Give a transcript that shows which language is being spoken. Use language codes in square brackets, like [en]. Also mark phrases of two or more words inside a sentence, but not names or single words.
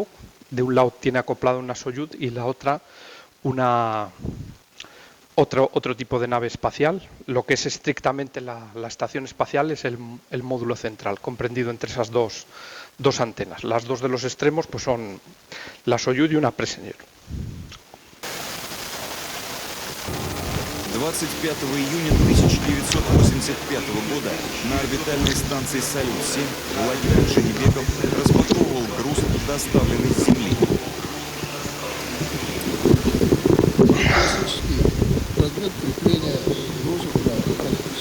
[es] De un lado tiene acoplado una Soyuz y la otra otro tipo de nave espacial. Lo que es estrictamente la estación espacial es el módulo central, comprendido entre esas dos antenas. Las dos de los extremos pues son la Soyuz y una Presener. [ru] 25 июня 1985 года на орбитальной станции «Салют-7» Владимир Джани-Беков распаковывал груз, доставленный с Земли. Классический предмет крепления груза на корпус.